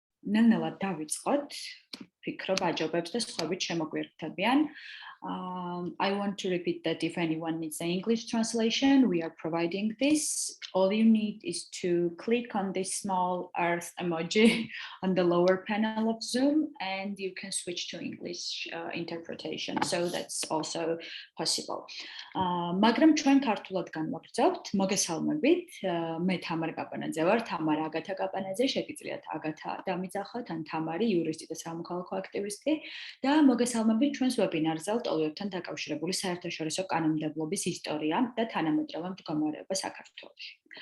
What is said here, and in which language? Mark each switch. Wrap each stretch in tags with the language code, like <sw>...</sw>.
<ka>ნელ-ნელა დავიწყოთ. ფიქრობ აჯობებს და სხვაებით შემოგვიერთდებიან.</ka> <en>I want to repeat that if anyone needs an English translation, we are providing this. All you need is to click on this small earth emoji on the lower panel of Zoom and you can switch to English interpretation. So that's also possible.</en> <ka>მაგრამ ჩვენ ქართულად განვაგრძობთ. მოგესალმებით. მე თამარ კაპანაძე ვარ, თამარ აგათა კაპანაძე, შეგიძლიათ აგათა დამიძახოთ, ან თამარი, იურისტი და სამოქალაქო აქტივისტი და მოგესალმებით ჩვენს ვებინარზე ლტოლვებთან დაკავშირებული საერთაშორისო კანონმდებლობის ისტორია და თანამედროვე მდგომარეობა საქართველოში.</ka>